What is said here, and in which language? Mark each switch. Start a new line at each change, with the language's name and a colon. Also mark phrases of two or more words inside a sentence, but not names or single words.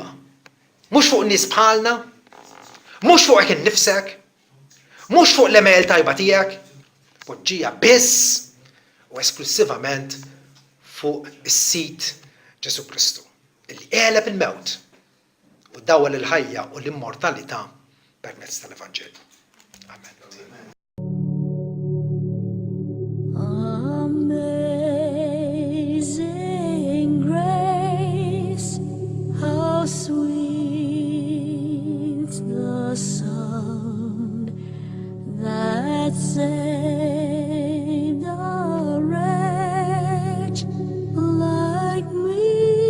Maltese: Mhux fuq nies bħalna, mhux fuq hekk innifsek, mhux fuq l-emel tajba tiegħek, poġġija biss u esklusivament fuq is-sit Ġesu Kristu, illi għeleb il-mewt u dawwal il-ħajja u l-immortalità permezz tal-Evanġelju. Amen.
English: Amazing grace, how sweet the sound that saved a wretch like me.